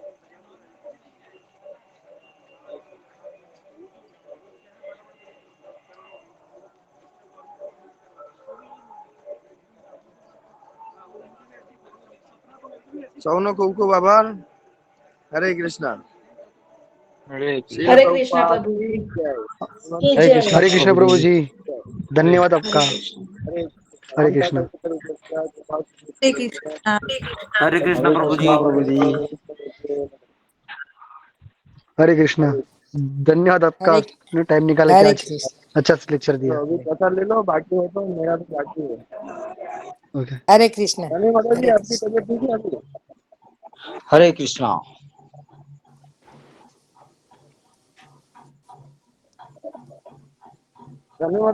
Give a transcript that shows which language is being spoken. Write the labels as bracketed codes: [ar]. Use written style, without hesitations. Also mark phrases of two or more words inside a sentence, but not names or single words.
[gu] સૌનો ખૂબ ખૂબ આભાર. [hi] હરે કૃષ્ણ. શ્રીલ હરે કૃષ્ણ પ્રભુપાદ પ્રભુ. કી જય. કી જય. हरे कृष्ण प्रभु जी, धन्यवाद हरे आपका। कृष्ण. हरे हरे कृष्ण। હરે કૃષ્ણ. हरे कृष्ण हरे प्रभु कृष्ण जी। प्रभु जी, हरे कृष्ण। धन्यवाद आपका, હરે आपने टाइम निकाला के હરે आज કૃષ્ણ. अच्छा से लेक्चर तो दिया। अभी पता ले लो, बाकी हो तो मेरा तो बाकी है। ओके, હરે કૃષ્ણ. धन्य माता जी, હરે आपकी કૃષ્ણ. तबीयत ठीक है अभी? हरे कृष्णा। धन्यवाद।